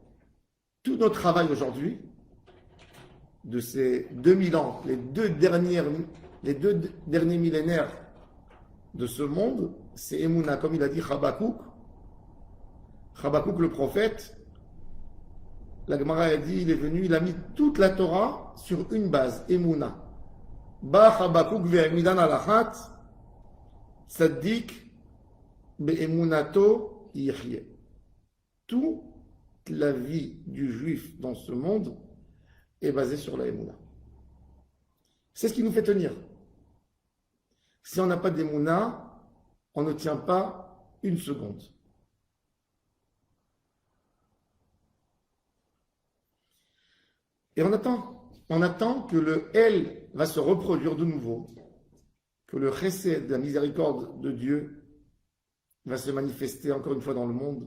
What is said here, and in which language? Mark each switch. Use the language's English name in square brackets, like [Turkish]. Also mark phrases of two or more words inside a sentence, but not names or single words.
[French] Tout notre travail aujourd'hui, de ces 2000 ans, les deux derniers millénaires de ce monde, c'est Emouna, comme il a dit Habakkuk. Habakkuk le prophète, la Gemara a dit, il est venu, il a mis toute la Torah sur une base, Emouna. [Hebrew] בא חבקוק והעמידן על אחת, צדיק באמונתו יחיה. [French] Toute la vie du juif dans ce monde est basée sur la Emouna. C'est ce qui nous fait tenir. Si on n'a pas d'Emouna, on ne tient pas une seconde. Et on attend que le El va se reproduire de nouveau, que le chesed, la miséricorde de Dieu, va se manifester encore une fois dans le monde.